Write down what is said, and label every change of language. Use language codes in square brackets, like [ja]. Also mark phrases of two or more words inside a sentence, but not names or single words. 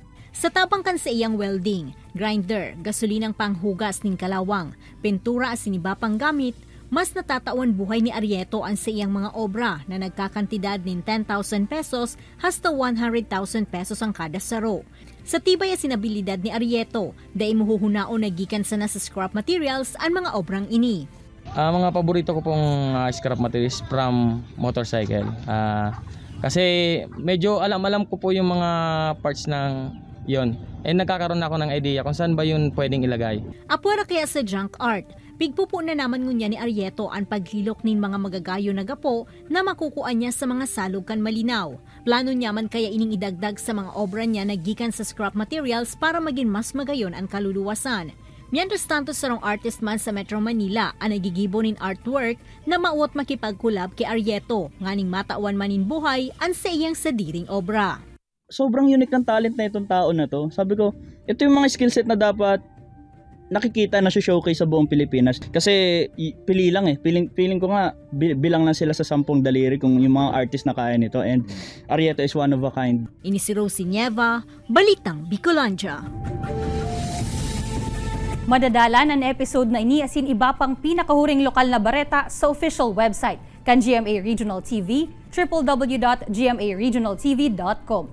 [bik] Sa tabang kan sa iyang welding, grinder, gasolinang panghugas ning kalawang, pintura asin iba pang gamit, mas natatawan buhay ni Arieto ang sa iyang mga obra na nagkakantidad nin 10,000 pesos hasta 100,000 pesos ang kada saro. Sa tibay at sinabilidad ni Arieto, dahil muhuhunao na gikan sana sa scrap materials ang mga obrang ini. [tl] Mga paborito ko pong [en] scrap materials from motorcycle. [tl] Kasi medyo alam ko po yung mga parts ng yon. Nagkakaroon ako ng idea kung saan ba yun pwedeng ilagay. [bik] Apura kaya sa junk art, pigpupo na naman ngunya ni Arieto ang paghilok nin mga magagayo na gapo na makukuan niya sa mga salog kan Malinaw. Plano niya man kaya ining idagdag sa mga obra niya na gikan sa [en] scrap materials [bik] para maging mas magayon ang kaluluwasan. Mientras tanto sarong artist man sa Metro Manila ang nagigibo nin artwork na mauot makipagkulab kay Arieto, nganing matawan manin buhay ang sa iyang sadiring obra. [tl] Sobrang unique ng talent na itong tao na to. Sabi ko, ito yung mga skillset na dapat nakikita na showcase sa buong Pilipinas. Kasi pili lang Feeling ko nga, bilang lang sila sa 10 daliri kung yung mga artist na kaya nito. [en] And Arieto is one of a kind. [bik] Ini si Rosie Nieva, Balitang Bicolandia. Madadalan ang episode na ini asin iba pang pinakahuring lokal na bareta sa [en] official website [bik] kan GMA Regional TV, www.gmaregionaltv.com.